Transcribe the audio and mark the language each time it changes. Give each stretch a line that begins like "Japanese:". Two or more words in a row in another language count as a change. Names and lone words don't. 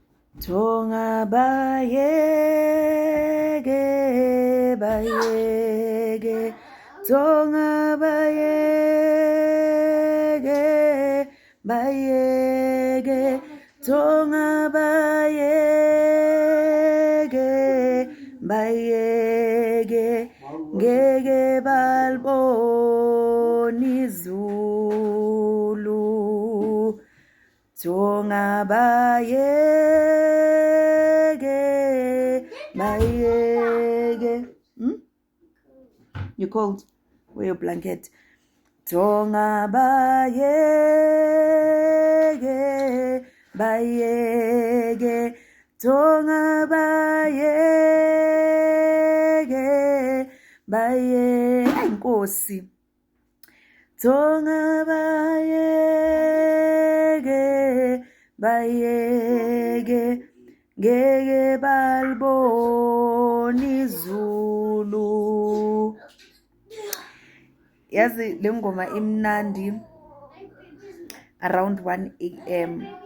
Zulu: Tonga bayege, bayege, tonga bayege, bayege, tonga bayege, bayege, ngeke balboni Zulu. Tonga bayege, bayege.
English: You cold? Wear your blanket.
Zulu: Tonga bayege, bayege. Tonga bayege, bayege. Ay, Nkosi. Tonga bayege, bayege, ngeke balboni Zulu. Yazi le ngoma imnandi
English: around 1 AM.